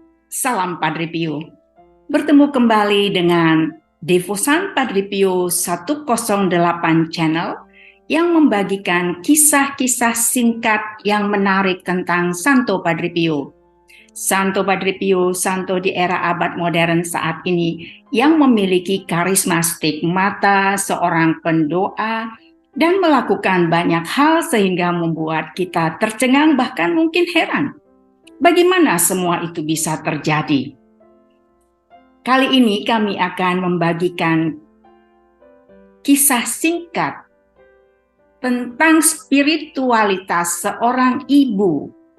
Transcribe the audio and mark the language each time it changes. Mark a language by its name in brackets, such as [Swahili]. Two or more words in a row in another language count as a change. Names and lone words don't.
[Indonesian] Salam Padre Pio. Bertemu kembali dengan Devosan Padre Pio 108 Channel yang membagikan kisah-kisah singkat yang menarik tentang Santo Padre Pio. Santo Padre Pio, santo di era abad modern saat ini yang memiliki karisma stigmata seorang pendoa dan melakukan banyak hal sehingga membuat kita tercengang bahkan mungkin heran. Bagaimana semua itu bisa terjadi? Kali ini kami akan membagikan kisah singkat tentang spiritualitas seorang ibu.